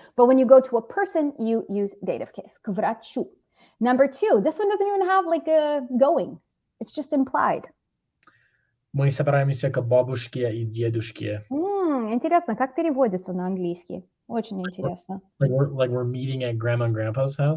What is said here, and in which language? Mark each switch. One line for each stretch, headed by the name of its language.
English: But when you go to a person, you use dative case.
Russian: К врачу.
English: Number 2, this one doesn't even have like a going. It's just implied.
Russian: Мы собираемся к бабушке и дедушке. Интересно, как переводится на английский? Очень интересно.
English: Like we're meeting at grandma and grandpa's house?